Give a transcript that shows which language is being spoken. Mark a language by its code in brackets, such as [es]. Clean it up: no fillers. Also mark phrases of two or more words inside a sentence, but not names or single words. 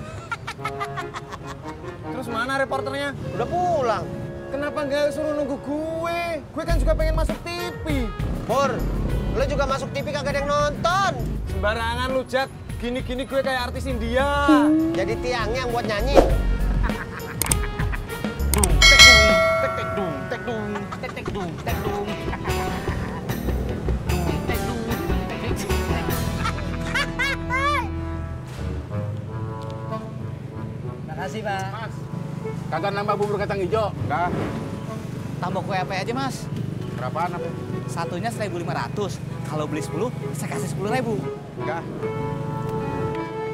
[id] Terus mana reporternya? Udah pulang. Kenapa nggak suruh nunggu gue? Gue kan juga pengen masuk TV. Pur, lu juga masuk TV kagak ada yang nonton. Sembarangan lu, Jak. Gini-gini gue kayak artis India. Jadi tiangnya yang buat nyanyi. Dung, tek dung, tek tek dung, tek dung, tek tek dung, tek dung. Dung, tek dung, tek tek dung. Makasih, Pak. Mas, kagak nambah bubur kacang hijau? Enggak. Tambah kue apa aja, Mas? Berapaan apa? Satunya 1.500. Kalau beli 10, saya kasih 10.000.